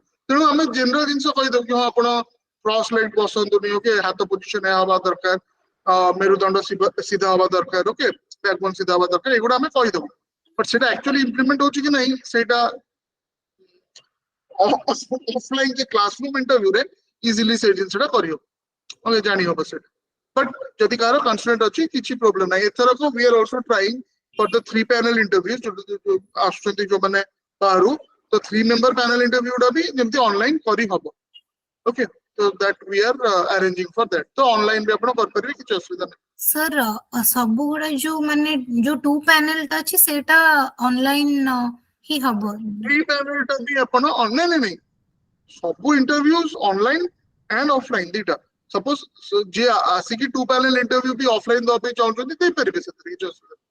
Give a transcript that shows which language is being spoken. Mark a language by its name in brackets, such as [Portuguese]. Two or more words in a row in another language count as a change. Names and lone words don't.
[Odia] ତେଣୁ ଆମେ ଜେନେରାଲ ଜିନିଷ କହିଦବୁ କି ହଁ ଆପଣ [English] cross light [Odia] ବସନ୍ତୁନି, ଓକେ ହାତ ପୋଜିସନ ହବା ଦରକାର, ମେରୁଦଣ୍ଡ ସିଧା ହବା ଦରକାର, ଓକେ ବ୍ୟାକବୋନ ସିଧା ହବା ଦରକାର, ଏଗୁଡ଼ା ଆମେ କହିଦବୁ। ବଟ୍ ସେଇଟା [English] actually implement [Odia] ହଉଛି କି ନାହିଁ ସେଇଟା ଅଫଲାଇନ କି [English] classroom interviewରେ easily [Odia] ସେଇ ଜିନିଷଟା କରିହବ, ଓକେ ଜାଣି ହବ ସେଇଟା। ବଟ୍ ଯଦି କାହାର କନଷ୍ଟ୍ରେଣ୍ଟ ଅଛି କିଛି ପ୍ରୋବ୍ଲେମ ନାହିଁ। ଏଥରକ [English] we are also trying for the 3 panel interviews [Odia] ଆସୁଛନ୍ତି ଯୋଉମାନେ ବାହାରୁ, ତ [English] 3 member panel interview [Odia] ଟା ବି ଯେମିତି ଅନଲାଇନ କରିହବ। ଓକେ, [English] so that we are arranging for that, [Odia] ତ ଅନଲାଇନ ବି ଆପଣ କରିପାରିବେ, କିଛି ଅସୁବିଧା ନାହିଁ। sir ସବୁ ଗୁଡା ଯୋଉ ମାନେ ଯୋଉ 2 panel ଟା ଅଛି ସେଇଟା ଅନଲାଇନ ହିଁ ହବ? 3 panel ଟା ବି ଆପଣ ନାଇଁ ସବୁ [English] interviews online and offline [Odia] ଦିଟା। ସପୋଜ ଯିଏ ଆସିକି 2 panel ଇଣ୍ଟରଭ୍ୟୁ ବି ଅଫଲାଇନ ଦେବା ପାଇଁ ଚାହୁଁଛନ୍ତି ଦେଇପାରିବେ, ସେଥିରେ କିଛି ଅସୁବିଧା ନାହିଁ।